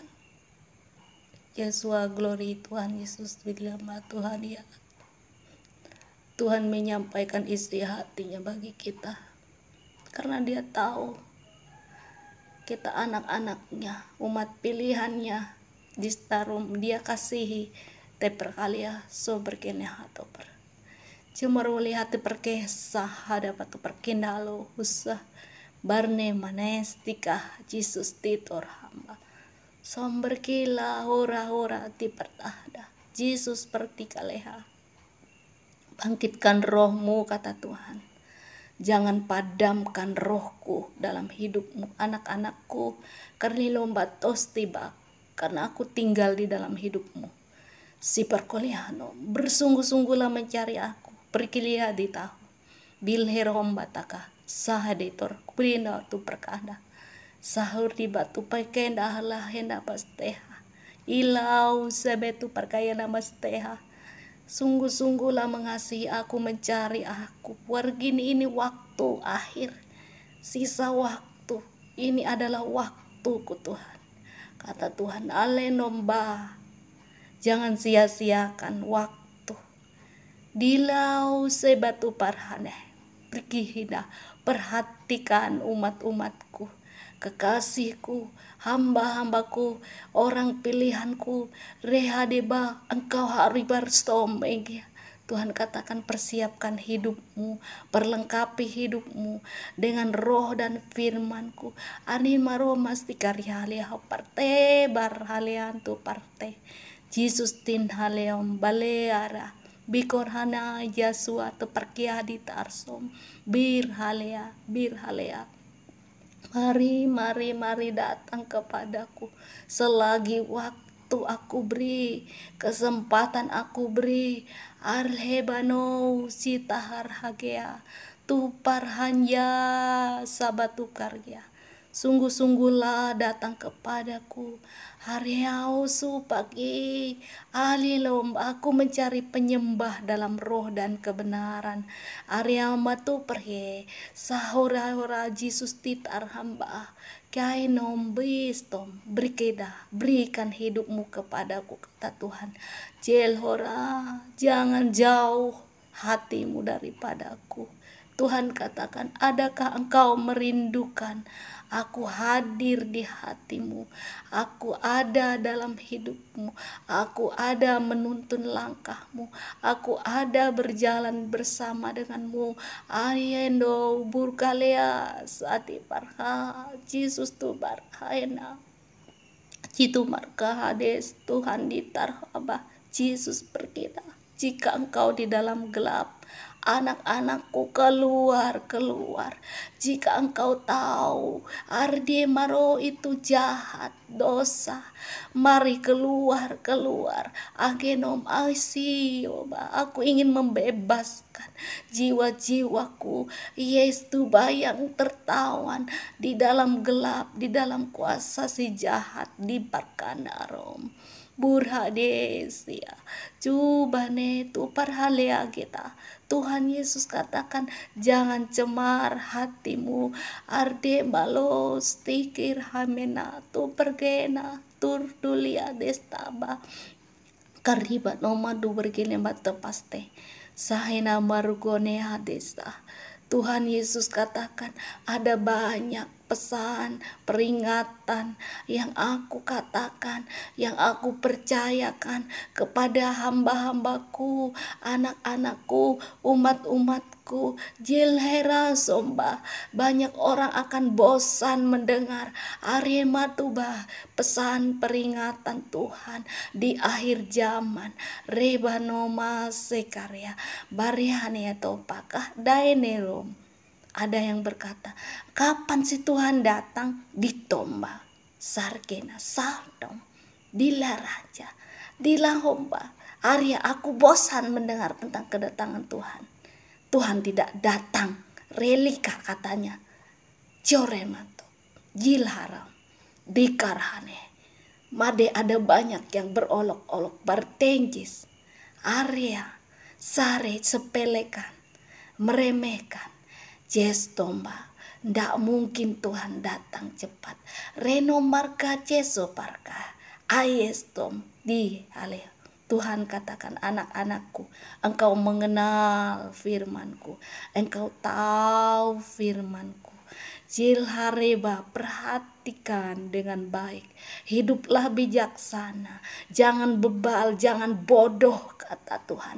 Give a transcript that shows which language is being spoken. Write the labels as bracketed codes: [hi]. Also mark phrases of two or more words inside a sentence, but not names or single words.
[id] Yesua, glory Tuhan Yesus, bilang Tuhan ya. Tuhan menyampaikan isi hatinya bagi kita. Karena dia tahu kita anak-anaknya, umat pilihannya. Di tarum dia kasihi teperkalia so berkeneh hatoper. Cuma lihat perkesah hadapat perkendalo usah barne manestika Jesus titor hamba. Somber kila hora-hora ti pertahda. Yesus pertikaleha. Bangkitkan rohmu, kata Tuhan. Jangan padamkan rohku dalam hidupmu, anak-anakku. Karena lomba tos tiba, karena aku tinggal di dalam hidupmu. Si perkoliano, bersungguh-sungguhlah mencari aku. Perkilia di tahu. Bilherom bataka, sahaditor, kubrina tu perkada. Sahur di batu pakai dah henda pasteha. Ilau sebetu perkaya nama steha. Sungguh-sungguhlah mengasihi aku, mencari aku. Wargini ini waktu akhir. Sisa waktu. Ini adalah waktuku Tuhan. Kata Tuhan, ale nomba. Jangan sia-siakan waktu. Dilau sebatu parhane. Pergihina. Perhatikan umat-umatku. Kekasihku, hamba-hambaku, orang pilihanku, rehadeba, engkau haribar stomeng. Tuhan katakan, persiapkan hidupmu, perlengkapi hidupmu dengan roh dan firmanku. Ani maro masti karyalia parte bar halian tu parte. Jesus tin haleom baleara. Bikor hana Yasua tu perkiadi tarsom. Bir halea. Mari datang kepadaku selagi waktu aku beri, kesempatan aku beri. Arhebano sitahar hagea tu parhanya sabatu karya. Sungguh-sungguhlah datang kepadaku. Hariau su pagi alilom, aku mencari penyembah dalam roh dan kebenaran. Area matu perhe sahora-hora Jesus titar hamba. Kainom bistom berikan hidupmu kepadaku, kata Tuhan. Jelhora, jangan jauh hatimu daripadaku. Tuhan katakan, adakah engkau merindukan? Aku hadir di hatimu. Aku ada dalam hidupmu. Aku ada menuntun langkahmu. Aku ada berjalan bersama denganmu. Ayendo burkalea saati parha. Yesus tu barhaena. Citu marka hades Tuhan ditarhaba. Yesus berkata, jika engkau di dalam gelap, Anak-anakku keluar, keluar. Jika engkau tahu Arde Maro itu jahat, dosa, mari keluar, keluar. Agenom Asioba, aku ingin membebaskan jiwa-jiwaku. Yes, tuba yang tertawan di dalam gelap, di dalam kuasa si jahat di Barkanarom. Burhadesia, coba tu parhalea kita. Tuhan Yesus katakan, jangan cemar hatimu. Arde balos tikir hamena tu pergena tur dulia destaba. Karibat nomadu bergene bata paste. Sahena marugone hadesta. Tuhan Yesus katakan, ada banyak pesan, peringatan yang aku katakan, yang aku percayakan kepada hamba-hambaku, anak-anakku, umat-umatku. Jilhera somba, banyak orang akan bosan mendengar Ariematuba, pesan peringatan Tuhan di akhir zaman. Rebanoma sekarya bariane topakah daenerom. Ada yang berkata, kapan si Tuhan datang? Ditomba sarkena sardom dilaraja dilahomba. Arya, aku bosan mendengar tentang kedatangan Tuhan. Tuhan tidak datang. Relika katanya. Joremato jilharam dikarhane. Made ada banyak yang berolok-olok bertenjis. Arya sare sepelekan, meremehkan. Jestomba, ndak mungkin Tuhan datang cepat. Reno marka ceso parka. Ayestom di alea. Tuhan katakan, anak-anakku, engkau mengenal firmanku, engkau tahu firmanku. Jilhareba, perhatikan dengan baik. Hiduplah bijaksana, jangan bebal, jangan bodoh, kata Tuhan.